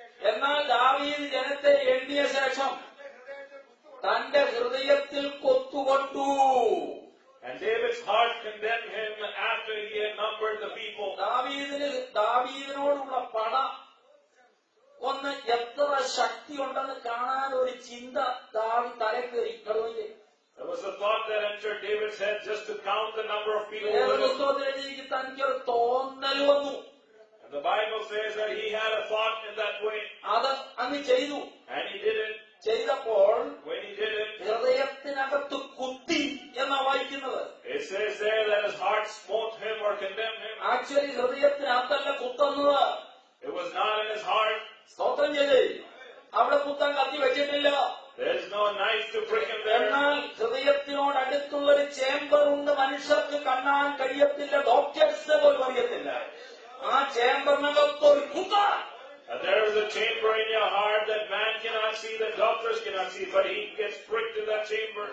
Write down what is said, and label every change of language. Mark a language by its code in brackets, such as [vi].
[ml] എന്നാൽ ദാവീദ് ജനത്തെ എണ്ണിയ ശേഷം തന്റെ ഹൃദയത്തിൽ കൊത്തുകൊണ്ടു. [en] And David's heart condemned him after he had numbered the people. [ml] ദാവീദിനോടുള്ള പട ഒന്ന് എത്ര ശക്തിയുണ്ടെന്ന് കാണാൻ ഒരു ചിന്ത തലക്കേറി. [en] There was a thought that entered David's head just to count the number of people. [ml] പുസ്തകത്തിലേക്ക് തനിക്കൊരു തോന്നൽ വന്നു. [en] And the Bible says that he had a thought in that way. [ml] അത് അങ്ങ് ചെയ്തു. [en] And he did it. [ml] ചെയ്തപ്പോൾ [en] When he did it, [ml] ഹൃദയത്തിനകത്ത് കുത്തി എന്നാ വായിക്കുന്നത്. [en] it says there that his heart smote him or condemned him. [ml] Actually ഹൃദയത്തിനകത്തല്ല കുത്തുന്നത്. [en] It was not in his heart. [ml] സ്തോത്രം ചെയ്തേ, അവിടെ കുത്താൻ കത്തി വെച്ചിട്ടില്ല. [en] There is no knife to prick him there. [ml] എന്നാൽ ഹൃദയത്തിനോട് അടുത്തുള്ളൊരു ചേംബർ ഉണ്ട്, മനുഷ്യർക്ക് കാണാൻ കഴിയത്തില്ല, ഡോക്ടേഴ്സ് പോലും അറിയത്തില്ല. ആ ചേംബറിനകത്തൊരു കുത്ത. [en] And there is a chamber in your heart that man cannot see, that doctors cannot see, but he gets pricked in that chamber.